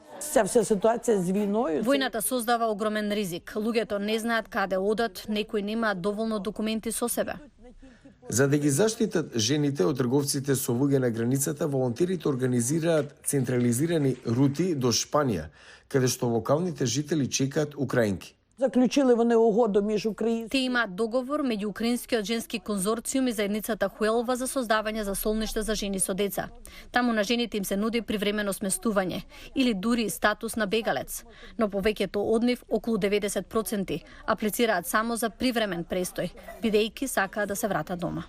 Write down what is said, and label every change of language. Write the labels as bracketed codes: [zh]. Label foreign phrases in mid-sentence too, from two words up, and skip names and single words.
[mk] Војната создава огромен ризик. Луѓето не знаат каде одат, некои немаат доволно документи со себе. За да ги заштитат жените од трговците со луѓе на границата, волонтерите организираат централизирани рути до Шпанија, каде што локалните жители чекаат украинки. [uk] Заклучили вони угоду між українськими. [mk] Те имаат договор меѓу Украинскиот женски конзорциум и заедницата Хуелва за создавање за солниште за жени со деца. Таму на жените им се нуди привремено сместување или дури статус на бегалец, но повеќето од нив, околу 90%, аплицираат само за привремен престој, бидејќи сакаат да се вратат дома.